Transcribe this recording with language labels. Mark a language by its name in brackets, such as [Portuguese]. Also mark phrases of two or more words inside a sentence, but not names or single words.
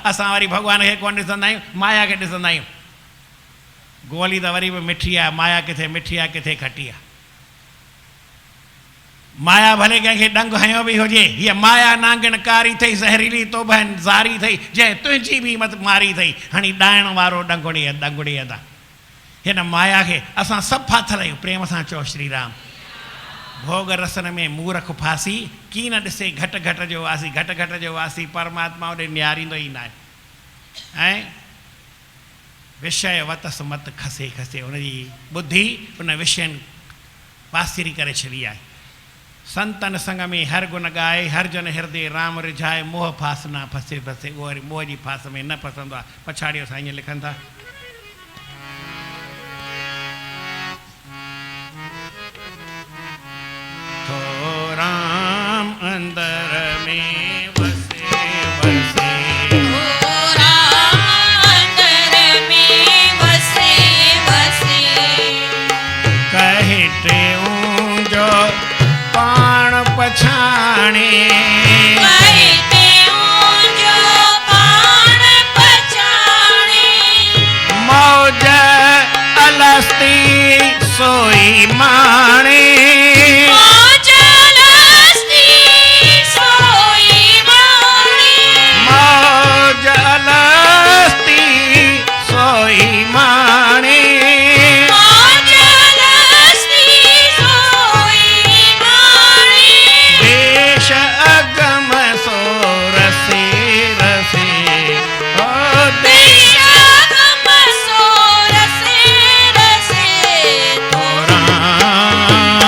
[Sindhi] असां वरी भॻवान खे कोन ॾिसंदा आहियूं, माया खे ॾिसंदा आहियूं। गोली त वरी बि मिठी आहे, माया किथे मिठी आहे किथे खटी आहे। माया भले कंहिंखे डंग हयो बि हुजे, हीअ माया नांगणकारी अथई, ज़हरीली तोबहन ज़ारी अथई, जंहिं तुंहिंजी बि मत मारी अथई, हाणे ॾाइण वारो डंगुड़ी अदा। हिन माया खे असां सभु फाथल आहियूं। प्रेम सां चओ श्री राम। भोग रसन में मूर्ख फासी, की न ॾिसे घट घट जो वासी। घट घट जो वासी परमात्मा होॾे नियारींदो ई न आहे। ऐं विषय वतस मत खसे खसे, उनजी बुद्धि उन विषयनि पासीरी करे छॾी आहे। संतन संग में हर गुण गाए, हर जन हृदय राम रिझाए, मोह फास ना फसे फसे। उहो वरी मोह जी फास में न फसंदो आहे। पछाड़ियो सां ईअं लिखनि था, थो राम अंदर में वसे वसे, ओ राम अंदर में वसे वसे, कहे टेऊं जो पाण पछाणे, [Hindi] कहते हूँ [Sindhi] जो पाण पछाणे, मौज अलस्ती सोई माणे, मौज अलस्ती सोई माणे, मौज अलस्ती सोई माणे, मौज अलस्ती सोई माणे, देश अगम सो रसे रसे, ओ देश देश अगम सो रसे रसे, राम